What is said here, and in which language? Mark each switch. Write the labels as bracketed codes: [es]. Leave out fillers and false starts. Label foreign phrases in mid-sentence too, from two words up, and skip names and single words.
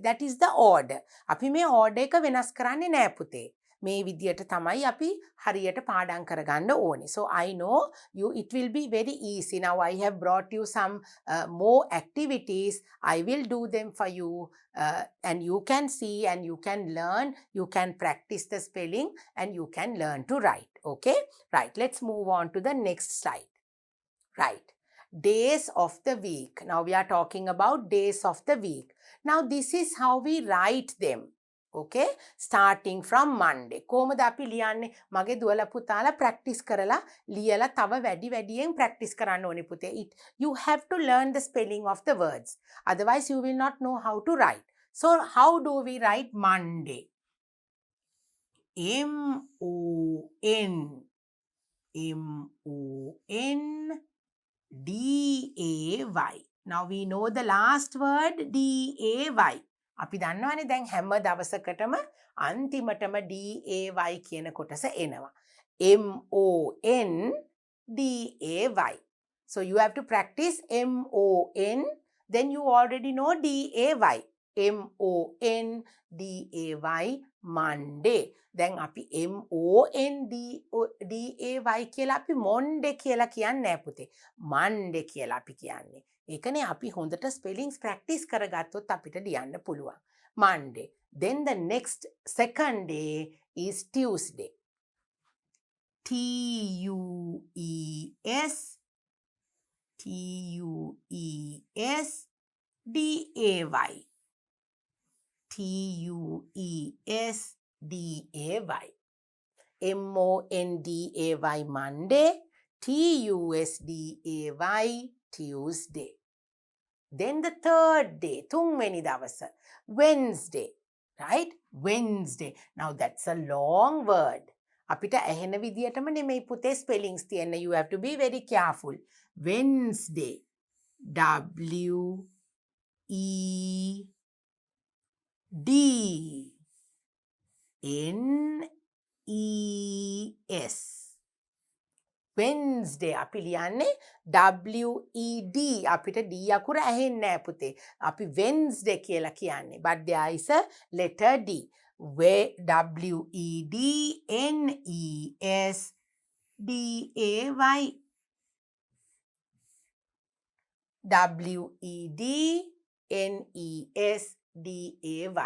[en] That is the order. [si] අපි මේ order එක වෙනස් කරන්නේ නෑ පුතේ. මේ විදියට තමයි අපි හරියට පාඩම් කරගන්න ඕනේ. [en] So I know it will be very easy. Now I have brought you some more activities. I will do them for you and you can see and you can learn. You can practice the spelling and you can learn to write. Okay? Right. Let's move on to the next slide. Right. Days of the week. Now we are talking about days of the week. Now this is how we write them. Okay, starting from Monday. [si] කොහොමද අපි ලියන්නේ? මගේ දුවලා පුතාලා practice කරලා ලියලා තව වැඩියෙන් practice කරන්න ඕනේ පුතේ. [en] You have to learn the spelling of the words. Otherwise you will not know how to write. So how do we write Monday? M-O-N D-A-Y. Now we know the last word D-A-Y. [si] අපි දන්නවනේ දැන් හැම දවසකටම අන්තිමටම DAY කියන කොටස එනවා. [en] MONDAY. So you have to practice MON, then you already know DAY. MONDAY, Monday. [si] දැන් අපි MONDAY කියලා අපි Monday කියලා කියන්නේ නෑ පුතේ. Monday කියලා අපි කියන්නේ. ඒකනේ අපි හොඳට [en] spellings practice [si] කරගත්තොත් අපිට ලියන්න පුළුවන්. [en] Monday. Then the next second day is Tuesday. TUES DAY. TUESDAY. MONDAY Monday. TUSDAY Tuesday. Then the third day, [si] තුන්වෙනි දවස, [en] Wednesday, right? Wednesday. Now that's a long word. [si] අපිට ඇහෙන විදියටම නෙමෙයි පුතේ spellings තියෙන. [en] You have to be very careful. Wednesday. WEDNES. [si] Wednesday අපි ලියන්නේ WED. අපිට D අකුර ඇහෙන්නේ නැහැ පුතේ. අපි Wednesday කියලා කියන්නේ. [en] But there is a letter D. WEDNESDAY. WEDNESDAY.